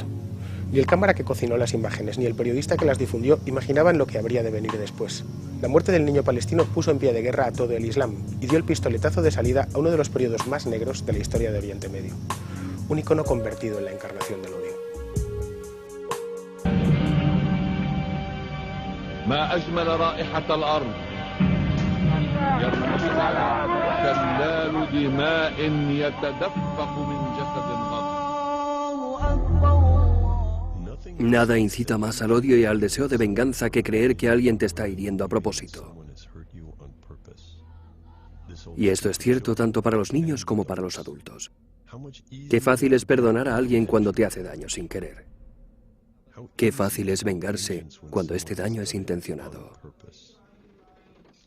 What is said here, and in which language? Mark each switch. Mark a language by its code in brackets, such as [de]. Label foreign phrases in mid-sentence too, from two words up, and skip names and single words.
[es] Ni el cámara que cocinó las imágenes, ni el periodista que las difundió imaginaban lo que habría de venir después. La muerte del niño palestino puso en pie de guerra a todo el Islam y dio el pistoletazo de salida a uno de los periodos más negros de la historia de Oriente Medio. Un icono convertido en la encarnación del odio. [ar] ما أجمل رائحة الأرض يرقصها شلال دماء يتدفق من جسد غضب. [es] Nada incita más al odio y al deseo de venganza que creer que alguien te está hiriendo a propósito. Y esto es cierto tanto para los niños como para los adultos. Qué fácil es perdonar a alguien cuando te hace daño sin querer. Qué fácil es vengarse cuando este daño es intencionado.